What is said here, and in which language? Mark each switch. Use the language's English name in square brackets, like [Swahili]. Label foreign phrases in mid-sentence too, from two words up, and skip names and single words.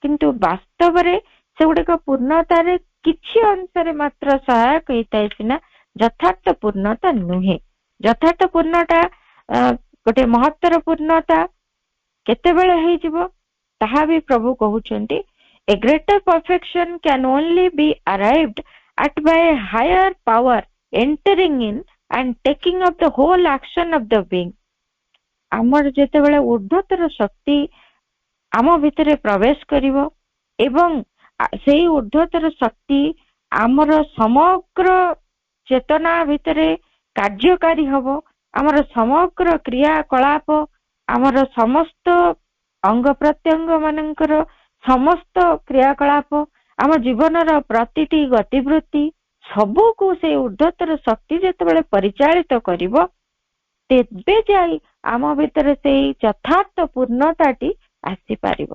[Odia] କିନ୍ତୁ ବାସ୍ତବରେ ସେଗୁଡିକ ପୂର୍ଣ୍ଣତାରେ କିଛି ଅଂଶରେ ମାତ୍ର ସହାୟକ ହେଇଥାଏ ସିନା ଯଥାର୍ଥ ପୂର୍ଣ୍ଣତା ନୁହେଁ। ଯଥାର୍ଥ ପୂର୍ଣ୍ଣତା ଗୋଟେ ମହତ୍ତର ପୂର୍ଣ୍ଣତା କେତେବେଳେ ହେଇଯିବ ତାହା ବି ପ୍ରଭୁ କହୁଛନ୍ତି, [English] a greater perfection can only be arrived at by a higher power entering in and taking up the whole action of the being। [Odia] ଆମର ଯେତେବେଳେ ଊର୍ଦ୍ଧ୍ୱତର ଶକ୍ତି ଆମ ଭିତରେ ପ୍ରବେଶ କରିବ ଏବଂ ସେଇ ଊର୍ଦ୍ଧ୍ୱତର ଶକ୍ତି ଆମର ସମଗ୍ର ଚେତନା ଭିତରେ କାର୍ଯ୍ୟକାରୀ ହବ, ଆମର ସମଗ୍ର କ୍ରିୟାକଳାପ, ଆମର ସମସ୍ତ ଅଙ୍ଗ ପ୍ରତ୍ୟଙ୍ଗ ମାନଙ୍କର ସମସ୍ତ କ୍ରିୟାକଳାପ, ଆମ ଜୀବନର ପ୍ରତିଟି ଗତିବୃତ୍ତି ସବୁକୁ ସେଇ ଊର୍ଦ୍ଧ୍ୱତର ଶକ୍ତି ଯେତେବେଳେ ପରିଚାଳିତ କରିବ, ତେବେ ଯାଇ ଆମ ଭିତରେ ସେଇ ଯଥାର୍ଥ ପୂର୍ଣ୍ଣତାଟି ଆସିପାରିବ।